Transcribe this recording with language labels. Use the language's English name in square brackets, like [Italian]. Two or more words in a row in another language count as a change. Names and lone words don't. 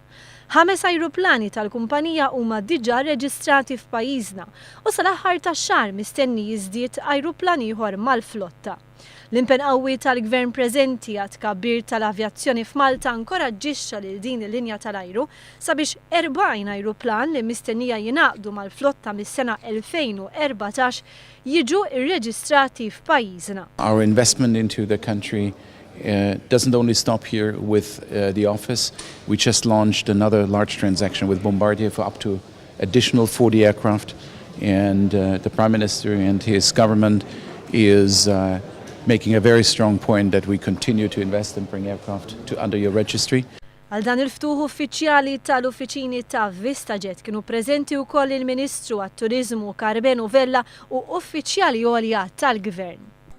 [Maltese] 5 ajruplani tal-kumpanija huma diġà reġistrati f'pajjiżna u sal-aħħar tax-xahar mistenni jiżdied ajruplan ieħor mal-flotta. L-impenn qawwi tal-Gvern preżenti għat-tkabbir tal-avjazzjoni f'Malta nkoraġġixxa lil din il-linja tal-ajru sabiex erbgħin ajruplan li mistennija jingħaqdu mal-flotta mis-sena 2014 jiġu rreġistrati f'pajjiżna. [English] Our investment into the country doesn't only stop here with the office. We just launched another large transaction with Bombardier for up to additional 40 aircraft, and the Prime Minister and his government is making a very strong point that we continue to invest and bring aircraft under your registry. [Maltese] Għal dan il-ftuħ uffiċjali tal-uffiċini ta' VistaJet kienu preżenti wkoll il-Ministru għat-Turiżmu Karbenu Vella u uffiċjali għolja tal-Gvern.